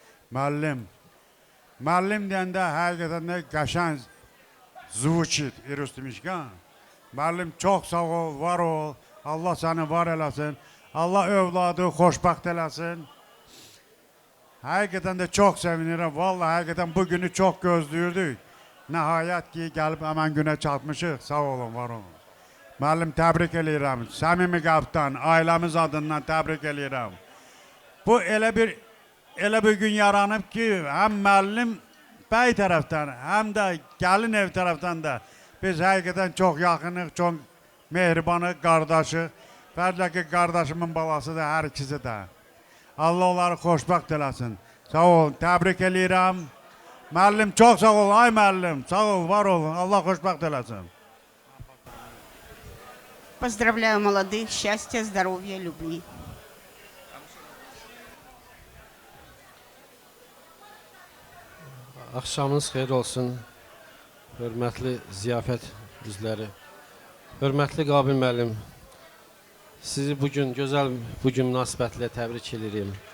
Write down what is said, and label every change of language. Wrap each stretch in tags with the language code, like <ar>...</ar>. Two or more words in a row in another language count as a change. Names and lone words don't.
<az>Müəllim deyəndə hakikaten de qəşəng звучит, irüstümişkən. Müəllim çox sağ ol, var ol, Allah səni var eləsin, Allah övladı xoşbəxt eləsin. Hakikaten de çok sevinirəm, vallahi hakikaten bu günü çok gözlüyürdük. Nəhayət ki, gəlib həmən günə çatmışıq, sağ olun, var olun. Müəllim, təbrik eləyirəm. Səmimi qəlbdən, ailəmiz adından təbrik eləyirəm. Bu elə bir gün yaranıb ki, həm müəllim bəy tərəfdən, həm də gəlin ev tərəfdən də biz həqiqətən çox yaxınıq, çox mehribanıq, qardaşıq. Fərqlə ki, qardaşımın balasıdır hər ikisi də. Allah onları xoşbəxt eləsin. Sağ olun, təbrik eləyirəm. Müəllim, çox sağ ol, ay müəllim. Sağ ol, var olun. Allah xoşbəxt eləsin.</az> <ru>Поздравляю молодых, счастья, здоровья, любви.</ru> <az>Axşamınız xeyir olsun, hörmətli ziyafət üzvləri. Hörmətli Qabil müəllim, sizi gözəl münasibətlə təbrik edirik.</az>